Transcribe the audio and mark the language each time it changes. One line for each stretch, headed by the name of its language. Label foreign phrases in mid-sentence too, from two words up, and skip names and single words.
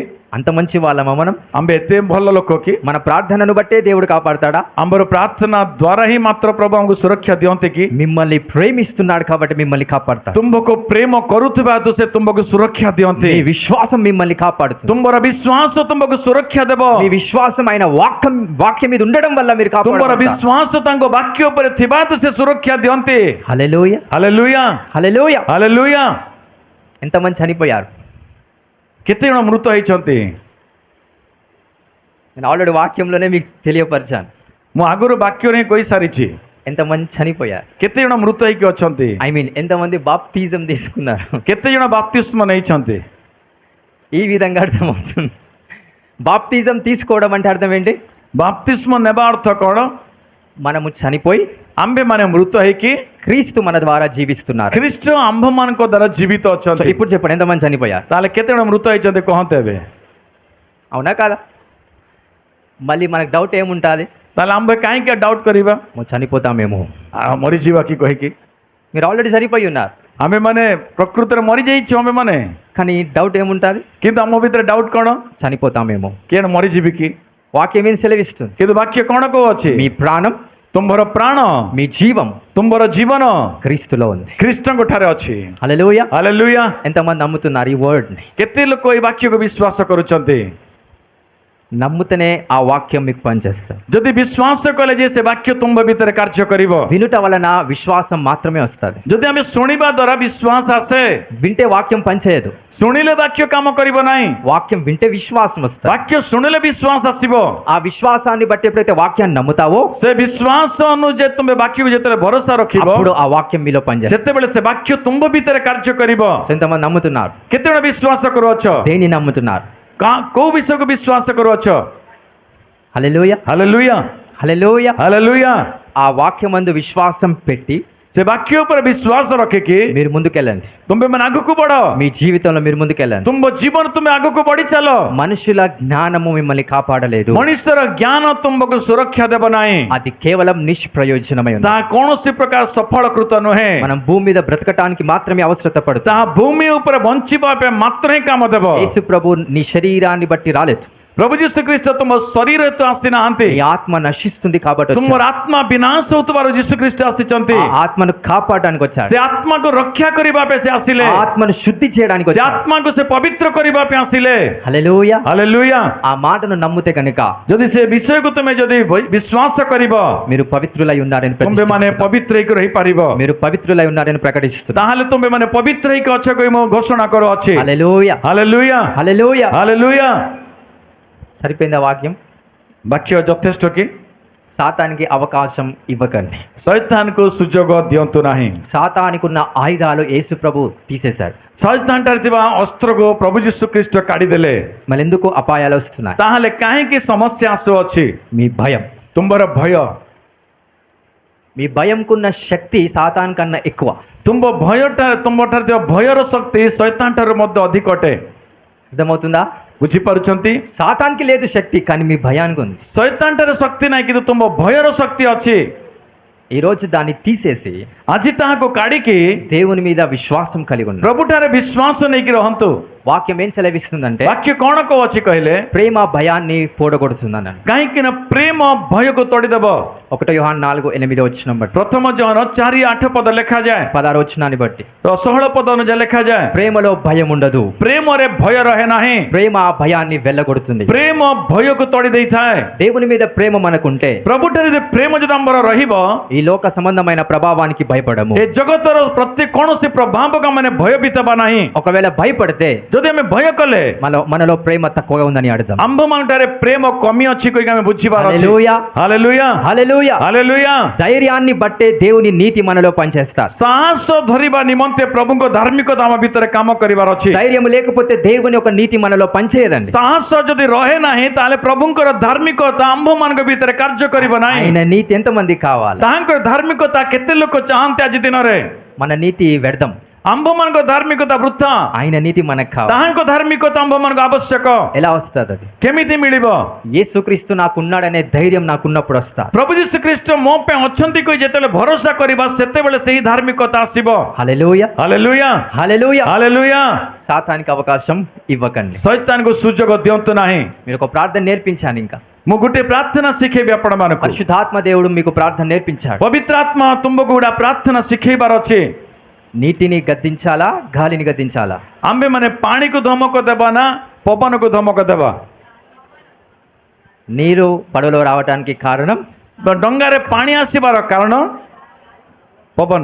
Telugu: అంత మంచి వాళ్ళమా మనం?
Odia: ଆମ୍ଭେ ଏତେ ଭଲ ଲୋକ କି?
Telugu: మన ప్రార్థనను బట్టే దేవుడు కాపాడుతాడా?
Odia: ଆମ୍ଭର ପ୍ରାର୍ଥନା ଦ୍ୱାରା ହିଁ ମାତ୍ର ପ୍ରଭୁ ଆମକୁ ସୁରକ୍ଷା ଦିଅନ୍ତି କି?
Telugu: మిమ్మల్ని ప్రేమిస్తున్నాడు కాబట్టి మిమ్మల్ని కాపాడుతాడు.
Odia: ତୁମକୁ ప్రేమ କରୁଥିବା ହେତୁ ସେ ତୁମକୁ ସୁରକ୍ଷା ଦିଅନ୍ତି।
Telugu: మీ విశ్వాసం మిమ్మల్ని కాపాడుతుంది.
Odia: ତୁମର ବିଶ୍ୱାସ ତୁମକୁ ସୁରକ୍ଷା ଦେବ।
Telugu: మీ విశ్వాసం ఆయన వాక్యం మీద ఉండడం వల్ల మీరు
Odia: ତୁମର
Telugu: కాపాడబడతారు.
Odia: ବିଶ୍ୱାସ ତାଙ୍କ ବାକ୍ୟ ଉପରେ ଥିବା ହେତୁ ସେ ସୁରକ୍ଷା ଦିଅନ୍ତି।
Telugu: హల్లెలూయా,
Odia: ହାଲେଲୁୟା,
Telugu: హల్లెలూయా.
Odia: ହାଲେଲୁୟା।
Telugu: ఎంతమంది చనిపోయారు?
Odia: କେତେ ଜଣ ମୃତ ହେଇଛନ୍ତି?
Telugu: నేను ఆల్రెడీ వాక్యంలోనే మీకు తెలియపరిచాను.
Odia: ମୁଁ ଆଗରୁ ବାକ୍ୟରେ ହିଁ କହିସାରିଛି।
Telugu: ఎంతమంది చనిపోయారు?
Odia: କେତେ ଜଣ ମୃତ ହେଇକି ଅଛନ୍ତି?
English: I mean
Telugu: ఎంతమంది బాప్తిజం తీసుకున్నారు?
Odia: କେତେ ଜଣ ବାପ୍ତିସ୍ମ ନେଇଛନ୍ତି?
Telugu: ఈ విధంగా అర్థమవుతుంది. బాప్తిజం తీసుకోవడం అంటే అర్థం ఏంటి?
Odia: ବାପ୍ତିସ୍ମ ନେବା ଅର୍ଥ କ'ଣ?
Telugu: మనము చనిపోయి
Odia: ଆମ୍ଭେମାନେ ମୃତ ହେଇକି
Telugu: క్రీస్తు మన ద్వారా జీవిస్తున్నారు.
Odia: ଖ୍ରୀଷ୍ଟ ଆମ୍ଭମାନଙ୍କ ଦ୍ୱାରା ଜୀବିତ
Telugu: సో
Odia: ଅଛନ୍ତି।
Telugu: ఇప్పుడు చెప్పండి, ఎంతమంది చనిపోయారు?
Odia: ତାହେଲେ କେତେ ଜଣ ମୃତ ହେଇଛନ୍ତି କହନ୍ତୁ ଏବେ?
Telugu: అవునా కాదా? మళ్ళీ మనకు డౌట్ ఏముంటుంది?
Odia: ତାହେଲେ ଆମ୍ଭେ କାହିଁକି ଡାଉଟ୍ କରିବା?
Telugu: మనం చనిపోతామేమో.
Odia: ମରିଯିବା କି କହିକି?
Telugu: మీరు ఆల్రెడీ చనిపోయి ఉన్నారు,
Odia: ଆମେମାନେ ପ୍ରକୃତରେ ମରିଯାଇଛୁ ଆମେମାନେ,
Telugu: కానీ డౌట్ ఏముంటుంది?
Odia: କିନ୍ତୁ ଆମ ଭିତରେ ଡାଉଟ୍ କ'ଣ?
Telugu: చనిపోతామేమో.
Odia: କିଏ ମରିଯିବି କି?
Telugu: వాక్యం ఏం సెలవిస్తుంది?
Odia: କିନ୍ତୁ ବାକ୍ୟ କ'ଣ କହୁଅଛି?
Telugu: మీ ప్రాణం,
Odia: ତୁମ୍ଭର ପ୍ରାଣ,
Telugu: మీ జీవం
Odia: ତୁମ୍ଭର ଜୀବନ
Telugu: క్రీస్తులో ఉంది.
Odia: ଖ୍ରୀଷ୍ଟଙ୍କ ଠାରେ ଅଛି।
Telugu: హల్లెలూయా.
Odia: ହାଲେଲୁୟା।
Telugu: ఎంతమంది నమ్ముతున్నారు ఈ వర్డ్ని?
Odia: କେତେ ଲୋକ ଏଇ ବାକ୍ୟକୁ ବିଶ୍ୱାସ କରୁଛନ୍ତି?
Telugu: నమ్ముతనే ఆ వాక్యం మీకు పనిచేస్తుంది.
Odia: ଯଦି ବିଶ୍ୱାସ କଲେ ଯେ ସେ ବାକ୍ୟ ତୁମ୍ଭ ଭିତରେ କାର୍ଯ୍ୟ କରିବ।
Telugu: వినుట వలన విశ్వాసం మాత్రమే వస్తుంది.
Odia: ଯଦି ଆମେ ଶୁଣିବା ଦ୍ୱାରା ବିଶ୍ୱାସ ଆସେ,
Telugu: వింటే వాక్యం పనిచేయదు.
Odia: ଶୁଣିଲେ ବାକ୍ୟ କାମ କରିବ ନାହିଁ।
Telugu: వాక్యం వింటే విశ్వాసం వస్తుంది.
Odia: ବାକ୍ୟ ଶୁଣିଲେ ବିଶ୍ୱାସ ଆସିବ।
Telugu: ఆ విశ్వాసాన్ని బట్టి ఎప్పుడైతే వాక్యాన్ని నమ్ముతావో
Odia: ସେ ବିଶ୍ୱାସ ଅନୁଯାୟୀ ତୁମେ ବାକ୍ୟକୁ ଯେତେବେଳେ ଭରସା ରଖିବ,
Telugu: అప్పుడు ఆ వాక్యం మీలో పనిచేస్తుంది.
Odia: ସେତେବେଳେ ସେ ବାକ୍ୟ ତୁମ୍ଭ ଭିତରେ କାର୍ଯ୍ୟ କରିବ।
Telugu: ఎంతమంది నమ్ముతున్నారు?
Odia: କେତେ ଜଣ ବିଶ୍ୱାସ କରୁଅଛ?
Telugu: దేని నమ్ముతున్నారు?
Odia: କୋଉ ବିଷୟକୁ ବିଶ୍ୱାସ କରୁଅଛ?
Telugu: హల్లెలూయా,
Odia: ହାଲେଲୁୟା,
Telugu: హల్లెలూయా.
Odia: ହାଲେଲୁୟା।
Telugu: ఆ వాక్యమందు విశ్వాసం పెట్టి
Odia: ସେ ବାକ୍ୟ ଉପରେ ବିଶ୍ୱାସ ରଖିକି
Telugu: మీరు ముందుకెళ్ళండి.
Odia: ତୁମେ ମାନେ ଆଗକୁ ବଢ।
Telugu: మీ జీవితంలో మీరు ముందుకెళ్ళండి.
Odia: ତୁମ ଜୀବନ ତୁମେ ଆଗକୁ ବଢି ଚାଲ।
Telugu: మనుషుల జ్ఞానము మిమ్మల్ని కాపాడలేదు.
Odia: ମଣିଷର ଜ୍ଞାନ ତୁମକୁ ସୁରକ୍ଷା ଦେବ ନାହିଁ।
Telugu: అది కేవలం నిష్ప్రయోజనమై ఉంది.
Odia: ତାହା କୌଣସି ପ୍ରକାର ସଫଳକୃତ ନୁହେଁ।
Telugu: మనం భూమి మీద బ్రతకటానికి మాత్రమే అవసరత పడుతుంది.
Odia: ତାହା ଭୂମି ଉପରେ ବଞ୍ଚିବା ପାଇଁ ମାତ୍ର ହିଁ କାମ ଦେବ।
Telugu: యేసు ప్రభు నీ శరీరాన్ని బట్టి రాలేదు.
Odia: ପ୍ରଭୁ ଯୀଶୁ ଖ୍ରୀଷ୍ଟ ତୁମ ଶରୀର ହେତୁ ଆସିନାହାନ୍ତି।
Telugu: నీ ఆత్మ నశిస్తుంది కాబట్టి వచ్చాడు.
Odia: ତୁମର ଆତ୍ମା ବିନାଶ ହେଉଥିବାରୁ ଯୀଶୁ ଖ୍ରୀଷ୍ଟ ଆସିଛନ୍ତି।
Telugu: ఆ ఆత్మను కాపాడడానికి వచ్చాడు.
Odia: ସେ ଆତ୍ମାକୁ ରକ୍ଷା କରିବା ପାଇଁ ସେ ଆସିଲେ।
Telugu: ఆ ఆత్మను శుద్ధి చేయడానికి
Odia: ସେ
Telugu: వచ్చాడు.
Odia: ଆତ୍ମାକୁ ସେ ପବିତ୍ର କରିବା ପାଇଁ ଆସିଲେ।
Telugu: హల్లెలూయా.
Odia: ହାଲେଲୁୟା।
Telugu: ఆ మాటను నమ్మితే కనుక
Odia: ଯଦି ସେ ବିଷୟକୁ ତୁମେ ଯଦି ବିଶ୍ୱାସ କରିବ,
Telugu: మీరు పవిత్రులై ఉన్నారని
Odia: ତୁମେ ମାନେ ପବିତ୍ର ହେଇକି ରହିପାରିବ।
Telugu: మీరు పవిత్రులై ఉన్నారని ప్రకటిస్తున్నారు.
Odia: ତାହେଲେ ତୁମେ ମାନେ ପବିତ୍ର ହେଇକି ଅଛ କହି ମୁଁ ଘୋଷଣା କରୁଅଛି।
Telugu: హల్లెలూయా,
Odia: ହାଲେଲୁୟା,
Telugu: హల్లెలూయా.
Odia: ହାଲେଲୁୟା।
Telugu: సరిపోయిందా వాక్యం?
Odia: ବାକ୍ୟ ଯଥେଷ୍ଟ କି?
Telugu: సాతానికి అవకాశం ఇవ్వకండి.
Odia: ଶୈତାନକୁ ସୁଯୋଗ ଦିଅନ୍ତୁ ନାହିଁ।
Telugu: సాతానికి ఉన్న ఆయుధాలు యేసు ప్రభు తీసేశాడు.
Odia: ଶୈତାନ ଠାରେ ଥିବା ଅସ୍ତ୍ରକୁ ପ୍ରଭୁ ଯୀଶୁ ଖ୍ରୀଷ୍ଟ କାଢିଦେଲେ।
Telugu: మళ్ళీ ఎందుకు అపాయాలు వస్తున్నాయి?
Odia: ତାହେଲେ କାହିଁକି ସମସ୍ୟା ଆସୁଅଛି?
Telugu: మీ భయం.
Odia: ତୁମର ଭୟ,
Telugu: మీ భయంకున్న శక్తి సాతాన్ కన్నా ఎక్కువ.
Odia: ତୁମ୍ଭ ତୁମ୍ଭଠାରେ ଥିବା ଭୟର ଶକ୍ତି ଶୈତାନ ଠାରୁ ମଧ୍ୟ ଅଧିକ ଅଟେ।
Telugu: అర్థమవుతుందా?
Odia: ବୁଝିପାରୁଛନ୍ତି?
Telugu: సాతాన్కి లేదు శక్తి, కానీ మీ భయానికి ఉంది.
Odia: ଶୈତାନ ଠାରେ ଶକ୍ତି ନାହିଁ, କିନ୍ତୁ ତୁମ୍ଭ ଭୟର ଶକ୍ତି ଅଛି।
Telugu: ఈ రోజు దాన్ని తీసేసి
Odia: ଆଜି ତାହାକୁ କାଢିକି
Telugu: దేవుని మీద విశ్వాసం కలిగి ఉండండి.
Odia: ପ୍ରଭୁଠାରେ ବିଶ୍ୱାସ ନେଇକି ରହନ୍ତୁ।
Telugu: వాక్యం ఏం సెలవిస్తుందంటే
Odia: ବାକ୍ୟ କ'ଣ କହୁଅଛି କହିଲେ?
Telugu: ప్రేమ భయాన్ని పోడగొడుతుందని.
Odia: କାହିଁକି ନା ପ୍ରେମ ଭୟକୁ ତୋଡ଼ିଦେବ।
Telugu: 1 యోహాను 4:8 బట్టి,
Odia: ପ୍ରଥମ ଜହନ 4:8 ପଦ ଲେଖାଯାଏ,
Telugu: 16 బట్టి
Odia: 16 ପଦ ଅନୁଯାୟୀ ଲେଖାଯାଏ,
Telugu: ప్రేమలో భయం ఉండదు,
Odia: ପ୍ରେମରେ ଭୟ ରହେ ନାହିଁ।
Telugu: ప్రేమ ఆ భయాన్ని వెళ్ళగొడుతుంది.
Odia: ପ୍ରେମ ଭୟକୁ ତୋଡ଼ି ଦେଇଥାଏ।
Telugu: దేవుని మీద ప్రేమ మనకుంటే
Odia: ପ୍ରଭୁଠାରେ ଯଦି ପ୍ରେମ ଯଦି ଆମର ରହିବ,
Telugu: ఈ లోక సంబంధమైన ప్రభావానికి భయపడము.
Odia: ଏ ଜଗତର ପ୍ରତି କୌଣସି ପ୍ରଭାବକୁ ଆମେ ଭୟଭୀତ ହେବା ନାହିଁ।
Telugu: ఒకవేళ భయపడితే
Odia: ଯଦି ଆମେ ଭୟ କଲେ
Telugu: మనలో ప్రేమ తక్కువగా ఉందని అర్థం.
Odia: ଆମ୍ଭମାନଙ୍କଠାରେ ପ୍ରେମ କମି ଅଛି କହିକି ଆମେ ବୁଝିବାର ଅଛି।
Telugu: హల్లెలూయా,
Odia: ହାଲେଲୁୟା,
Telugu: హల్లెలూయా.
Odia: ହାଲେଲୁୟା।
Telugu: ధైర్యాన్ని బట్టే దేవుని నీతి మనలో పనిచేస్తారు.
Odia: ସାହସ ଧରିବା ନିମନ୍ତେ ପ୍ରଭୁଙ୍କ ଧାର୍ମିକତା ଆମ ଭିତରେ କାମ କରିବାର ଅଛି।
Telugu: ధైర్యం లేకపోతే దేవుని యొక్క నీతి మనలో పనిచేయదండి.
Odia: ସାହସ ଯଦି ରହେ ନାହିଁ, ତାହେଲେ ପ୍ରଭୁଙ୍କର ଧାର୍ମିକତା ଆମ୍ଭମାନଙ୍କ ଭିତରେ କାର୍ଯ୍ୟ କରିବ ନାହିଁ।
Telugu: ఆయన నీతి ఎంతమంది కావాలి?
Odia: ତାହାଙ୍କର ଧାର୍ମିକତା କେତେ ଲୋକ ଚାହାନ୍ତି ଆଜି ଦିନରେ?
Telugu: మన నీతి వ్యర్థం,
Odia: ଆମ୍ଭମାନଙ୍କ ଧାର୍ମିକତା ବୃଥା।
Telugu: ఆయన నీతి మనకు కావాలి.
Odia: ତାହାଙ୍କ ଧାର୍ମିକତା ଆମ୍ଭମାନଙ୍କୁ ଆବଶ୍ୟକ।
Telugu: ఎలా వస్తుంది అది?
Odia: କେମିତି ମିଳିବ?
Telugu: యేసుక్రీస్తు నాకున్నాడనే ధైర్యం నాకున్నప్పుడు వస్తా.
Odia: ପ୍ରଭୁ ଯୀଶୁ ଖ୍ରୀଷ୍ଟ ମୋ ପାଇଁ ଅଛନ୍ତି କହି ଯେତେବେଳେ ଭରସା କରିବା, ସେତେବେଳେ ସେହି ଧାର୍ମିକତା ଆସିବ।
Telugu: హల్లెలూయా,
Odia: ହାଲେଲୁୟା,
Telugu: హల్లెలూయా.
Odia: ହାଲେଲୁୟା।
Telugu: సాతానికి అవకాశం ఇవ్వకండి.
Odia: ଶୈତାନକୁ ସୁଯୋଗ ଦିଅନ୍ତୁ ନାହିଁ।
Telugu: మీరు ఒక ప్రార్థన నేర్పించాను. ఇంకా
Odia: ମୁଁ ଗୋଟେ ପ୍ରାର୍ଥନା ଶିଖେଇବି ଆପଣମାନଙ୍କୁ।
Telugu: పరిశుద్ధాత్మ దేవుడు మీకు ప్రార్థన నేర్పించాడు.
Odia: ପବିତ୍ର ଆତ୍ମା ତୁମକୁ ଗୋଟେ ପ୍ରାର୍ଥନା ଶିଖେଇବାର ଅଛି।
Telugu: నీటిని గద్దించాలా, గాలిని గద్దించాలా?
Odia: ଆମ୍ଭେ ମାନେ ପାଣିକୁ ଧମକ ଦେବା ନା ପବନକୁ ଧମକ ଦେବା?
Telugu: నీరు పడవలో రావడానికి కారణం
Odia: ଡଙ୍ଗାରେ ପାଣି ଆସିବାର କାରଣ ପବନ।